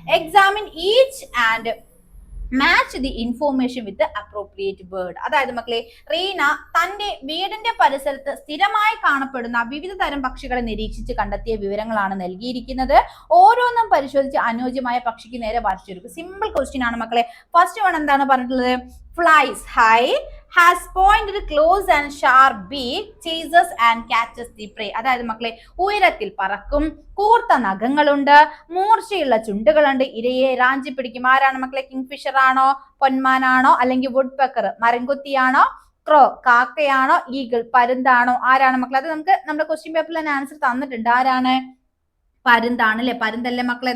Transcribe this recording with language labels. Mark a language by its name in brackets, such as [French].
[English] Examine each and match the information with appropriate word. [Malayalam] അതായത് മക്കളെ, റീന തന്റെ വീടിന്റെ പരിസരത്ത് സ്ഥിരമായി കാണപ്പെടുന്ന വിവിധ തരം പക്ഷികളെ നിരീക്ഷിച്ച് കണ്ടെത്തിയ വിവരങ്ങളാണ് നൽകിയിരിക്കുന്നത്. ഓരോന്നും പരിശോധിച്ച് അനുയോജ്യമായ പക്ഷിക്ക് നേരെ വരച്ചെടുക്കും. സിമ്പിൾ ക്വസ്റ്റ്യൻ ആണ് മക്കളെ. ഫസ്റ്റ് വൺ എന്താണ് പറഞ്ഞിട്ടുള്ളത്? [English] Flies high, has pointed close and sharp beak, chases and catches the prey. [Malayalam] അതായത് മക്കളെ, ഉയരത്തിൽ പറക്കും, കൂർത്ത നഖങ്ങളുണ്ട്, മൂർച്ചയുള്ള ചുണ്ടുകളുണ്ട്, ഇരയെ റാഞ്ചി പിടിക്കും. ആരാണ് മക്കളെ? കിങ്ഫിഷർ ആണോ, പൊന്മാനാണോ, അല്ലെങ്കിൽ വുഡ് പെക്കർ മരംകൊത്തിയാണോ, ക്രോ കാക്കയാണോ, ഈഗിൾ പരുന്താണോ? ആരാണ് മക്കളെ? അത് നമുക്ക് നമ്മുടെ ക്വസ്റ്റ്യൻ പേപ്പറിൽ തന്നെ ആൻസർ തന്നിട്ടുണ്ട്. ആരാണ്? പരുന്താണ് അല്ലെ? പരുന്തല്ലേ മക്കളെ?